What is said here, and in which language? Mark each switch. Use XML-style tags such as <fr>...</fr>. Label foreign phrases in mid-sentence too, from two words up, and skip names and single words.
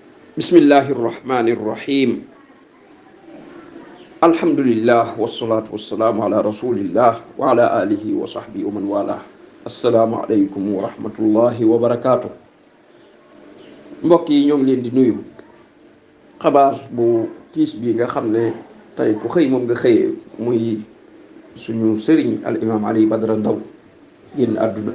<ar>بسم الله الرحمن الرحيم الحمد لله والصلاة والسلام على رسول الله وعلى آله وصحبه ومن والاه. السلام عليكم ورحمة الله وبركاته.</ar> <wo>Mbokk yi ñoo ngi leen di nuyu. Xabaar bu tiis bi nga xam ne tey ku xëy moom nga xëyee muy suñu sëriñ al imam Ali Badara Ndaw génn àdduna.</wo>